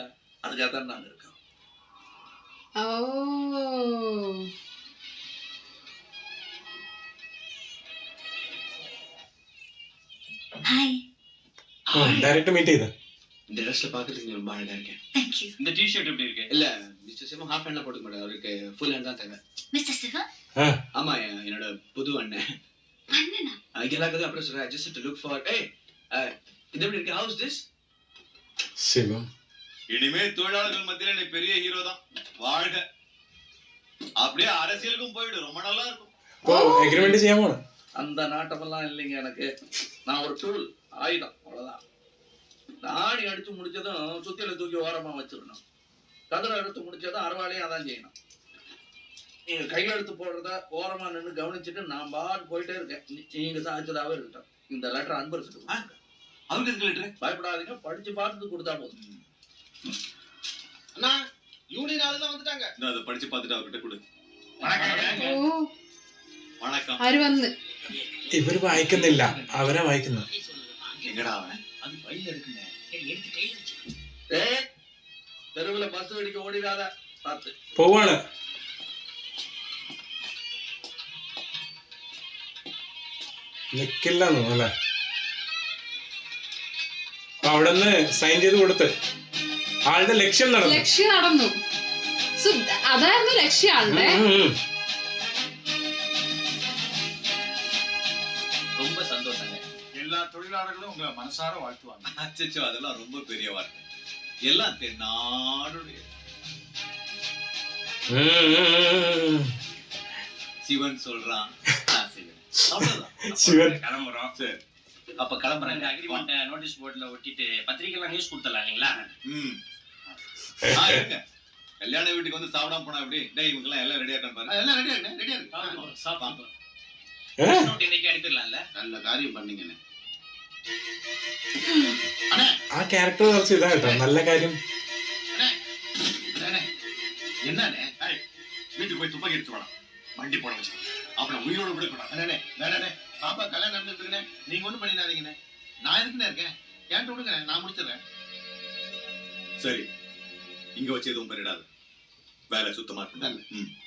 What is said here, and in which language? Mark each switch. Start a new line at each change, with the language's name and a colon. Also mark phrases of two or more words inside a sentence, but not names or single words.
Tamil: அதுக்காகத்தான் நாங்க இருக்கோம்.
English: direct meet ചെയ്തു.
Tamil: இந்த ட்ரெஸ்ல பாக்குறதுக்கு ரொம்ப அழகா இருக்கேன்.
English: Thank you.
Tamil: இந்த டி-ஷர்ட் எப்படி இருக்கு? இல்ல மிஸ்டர் சிவா
English: half handla
Tamil: போட்டுக்க மாட்டாரு, அவருக்கு
English: full hand
Tamil: தான் தேவை. Mr. Siva, ஆமா என்னோட புது அண்ணன் எல்லாருக்கும் அப்புறம் சொல்றேன்
English: just to look for hey
Tamil: இது எப்படி இருக்கு
English: how's this
Tamil: சிவம் இனிமே தொழிலாளர்கள் மத்தியில நீ பெரிய ஹீரோ தான் வாழ்க அப்படியே அரசியலுக்கும் போயிடு ரொம்ப நல்லா இருக்கும்
Malayalam: எக்ரிமெண்ட் ചെയ്യാൻ പോണ
Tamil: அந்த நாட்டமெல்லாம் இல்லைங்க எனக்கு. நான் ஒரு டூல், ஆயுதம், அவ்வளவுதான். ஆணி அடிச்சு முடிச்சதும் சுத்தியில தூக்கி ஓரமா வச்சிடணும். கதிரை எடுத்து முடிச்சதும் அறுவாலையும் அதான் செய்யணும். நீங்க கையெழுத்து போடுறத ஓரமா நின்று கவனிச்சுட்டு நான் பாட்டு போயிட்டே இருக்கேன். நீங்க சாய்ச்சதாவே இருக்கட்டும். இந்த லெட்டர் அன்பரிச்சுட்டு அவருக்கு இருக்கு லெட்டர். பயப்படாதீங்க, படிச்சு பார்த்துட்டு கொடுத்தா போதும். அண்ணா யூனியன் ஆளுதான் வந்துட்டாங்க. நான் அதை படிச்சு பார்த்துட்டு அவர்கிட்ட கொடு. வணக்கம்.
Malayalam: ആര് വന്ന് ഇവര് വായിക്കുന്നില്ല, അവരാ വായിക്കുന്നത്.
Tamil: எங்கடா அவன்? அது பையில இருக்குங்க. தெருவுல பஸ் அடிக்க ஓடிடாத பார்த்து
Malayalam: പോവാണ്. നിക്കില്ലെന്നു അല്ലേ? അവിടെ നിന്ന് സൈൻ ചെയ്ത് കൊടുത്ത് ആളുടെ ലക്ഷ്യം നടന്നു. ലക്ഷ്യം നടന്നു. അതായിരുന്നു ലക്ഷ്യം ആളുടെ.
Tamil: ரொம்ப சந்தோஷங்க. எல்லா தொழிலாளர்களும் உங்களை மனசார வாழ்த்துவாங்க. அச்சச்சோ, அதெல்லாம் ரொம்ப பெரிய வார்த்தை. எல்லாம் தென்னாடுடைய சிவன் சொல்றான். சிவன் கிளம்புறோம். சரி, அப்ப கிளம்புறேன். அக்ரிமெண்ட்
English: notice boardla
Tamil: ஒட்டிட்டு பத்திரிக்கைலாம் நியூஸ் கொடுத்துடலாம் இல்லைங்களா? கல்யாண வீட்டுக்கு வந்து சாப்பிடாம போனா எப்படி? டேய் இவங்க எல்லாம் ரெடியா இருக்கான்னு பாரு. எல்லாம் ரெடியா இருக்கு, ரெடியா இருக்கு. சாப்பிடுங்க. நோட் இன்னைக்கு அனுப்பிடலாம்ல? நல்ல காரியம் பண்ணீங்கண்ணே.
Malayalam: ആ ക്യാരക്ടർ കുറച്ച് ഇതാ കേട്ടോ, നല്ല കാര്യം.
Tamil: என்னண்ணே வீட்டுக்கு போய் துப்பாக்கி எடுத்து வேணாம், வண்டி போட வச்சு அப்புறம் உயிரோட விடக்கூடாது. வேணே பாப்பா கல்யாணம் நடந்துருக்குண்ணே, நீங்க ஒண்ணும் பண்ணிடாதீங்கண்ணே. நான் இருக்குன்னு இருக்கேன், கேட்டு விடுங்க, நான் முடிச்சிடுறேன். சரி, இங்க வச்சு எதுவும் பண்ணிடாது, வேலை சுத்தமா இருக்கு.